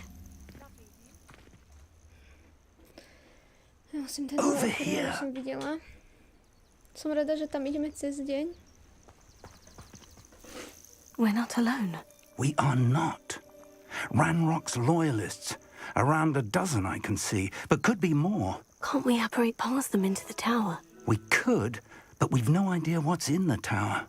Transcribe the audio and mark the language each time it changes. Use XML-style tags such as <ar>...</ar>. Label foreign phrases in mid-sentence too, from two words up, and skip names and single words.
<sk>Ja musím ten dole, ktorý som videla. Som rada, že tam ideme cez deň.</sk> <en>We're not alone. We are not. Ranrock's loyalists. Around a dozen I can see, but could be more. Can't we apparate past them into the tower? We could, but we've no idea what's in the tower.</en>